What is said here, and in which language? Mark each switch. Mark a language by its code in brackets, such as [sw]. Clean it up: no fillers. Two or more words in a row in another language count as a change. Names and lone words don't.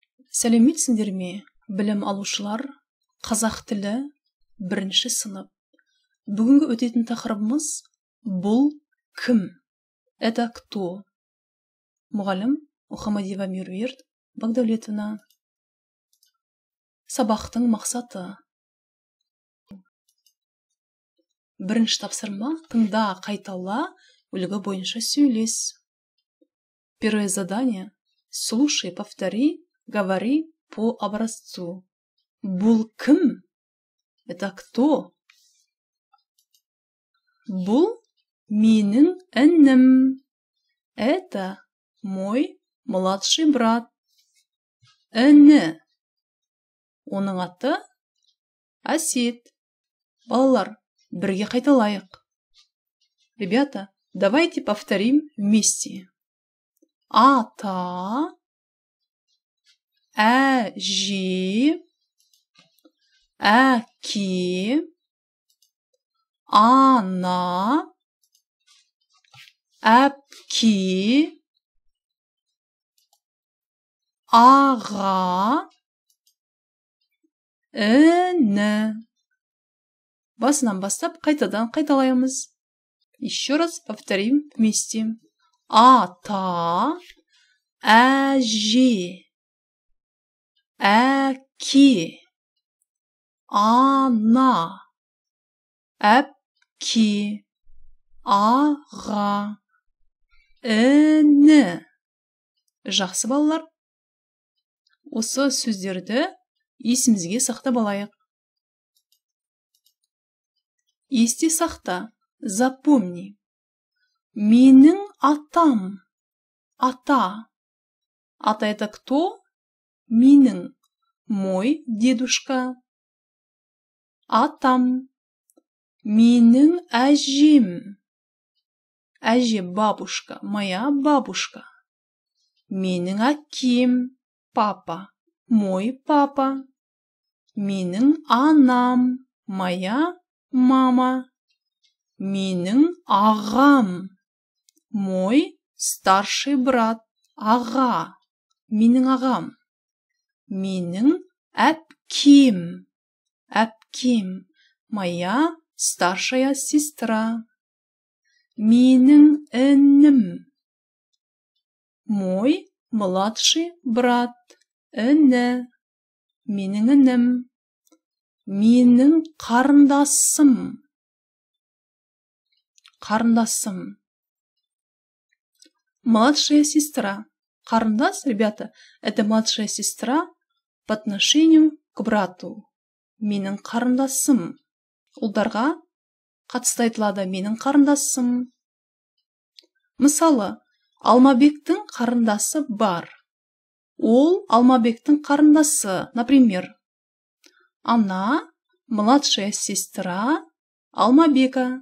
[kk] Сәлеметсіңдер ме, білім алушылар, қазақ тілі 1-ші сынып. Бүгінгі өтетін тақырыбымыз бұл кім? [ru] Это кто? [kk] Мұғалім Мұхамадиева Меруерт Багдәулетовна. Сабақтың мақсаты. 1-ші тапсырма тыңда, қайтала, үлгі бойынша сөйлес. [ru] Первое задание. Слушай, повтори, говори по образцу. [kk] Бұл кім? [ru] Это кто? [kk] Бұл менің інім. [ru] Это мой младший брат. [kk] Іні. Оның аты Әсет. Балалар, бірге қайталайық. [ru] Ребята, давайте повторим вместе. [kk] Ата, әже, әке, ана, әпке, аға, іні. Басынан бастап қайтадан қайталаймыз. [ru] Еще раз повторим вместе. [kk] Ата, әже, әке, ана, әпке, аға, іні. Жақсы балалар. Осы сөздерді есімізге сақтап алайық. Есте сақта, запомни. Менің атам. Ата. Ата [ru] это кто? [kk] Менің. [ru] Мой дедушка. [kk] Атам. Менің әжем. Әже бабушка. [ru] Моя бабушка. [kk] Менің әкем. Папа. [ru] Мой папа. [kk] Менің анам. [ru] Моя мама. [kk] Менің ағам. [ru] Мой старший брат. Аға. [kk] Менің ағам. Менің әпкем. Әпкем. [ru] Моя старшая сестра. [kk] Менің інім. [ru] Мой младший брат. [kk] Іні. Менің інім. Менің қарындасым. Қарындасым. [ru] Младшая сестра. Қарындас, ребята, это младшая сестра по отношению к брату. [kk] Менің қарындасым. Ұлдарға қатысты айтылады. Менің қарындасым. Мысалы, Алмабектің қарындасы бар. Ол Алмабектің қарындасы. [ru] Например, она младшая сестра Алмабека.